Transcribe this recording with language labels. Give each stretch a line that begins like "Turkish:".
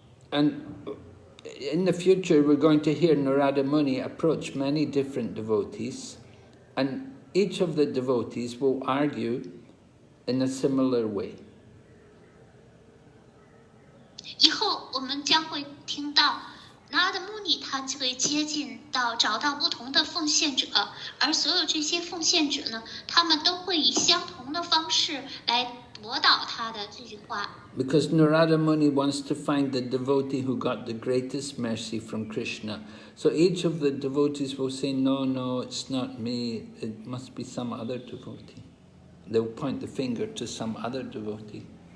English: And in the future, we're going to hear Narada Muni approach many different devotees, and each of the devotees will argue in a similar way.
Chinese: 以后我们将会听到 Narada Muni 他就会接近到找到不同的奉献者，而所有这些奉献者呢，他们都会以相同的方式来驳倒他的这句话。
English: Because Narada Muni wants to find the devotee who got the greatest mercy from Krishna. So each of the devotees will say, no, it's not me, it must be some other devotee. They'll point the finger to some other devotee.